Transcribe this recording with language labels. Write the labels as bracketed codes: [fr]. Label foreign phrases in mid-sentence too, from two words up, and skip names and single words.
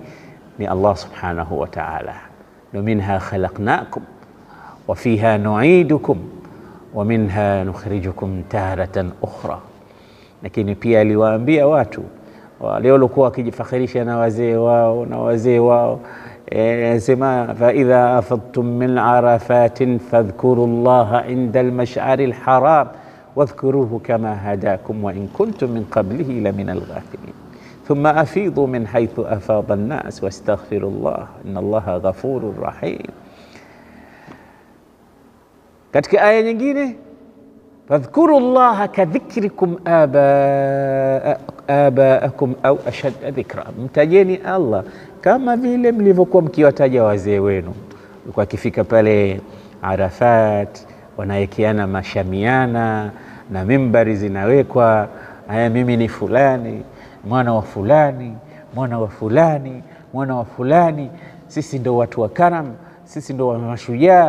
[ar] Ni الله سبحانه وتعالى. منها خلقناكم وفيها نعيدكم ومنها نخرجكم تارة أخرى. [sw] Lakini pia aliwaambia watu wale waliokuwa wakijifakhirisha na wazee wao, sema [ar] فإذا أفضتم من عرفات فاذكروا الله عند المشعر الحرام واذكروه كما هداكم وإن كنتم من قبله لمن الغافلين ثم أفيضوا من حيث أفاض الناس واستغفر الله إن الله غفور رحيم. [sw] Katika aya nyingine, [ar] فاذكروا الله كذكركم آباءكم أو أشد ذكرا, [sw] mtajeni Allah kama vile mlivyokuwa mkiwataja wazee wenu. Kwa kifika pale Arafat, wanaekeana mashamiana na mimbari zinawekwa, haya mimi ni fulani, mwana wa fulani, mwana wa fulani, mwana wa fulani, sisi ndo watu wa karam, sisi ndo mashujaa.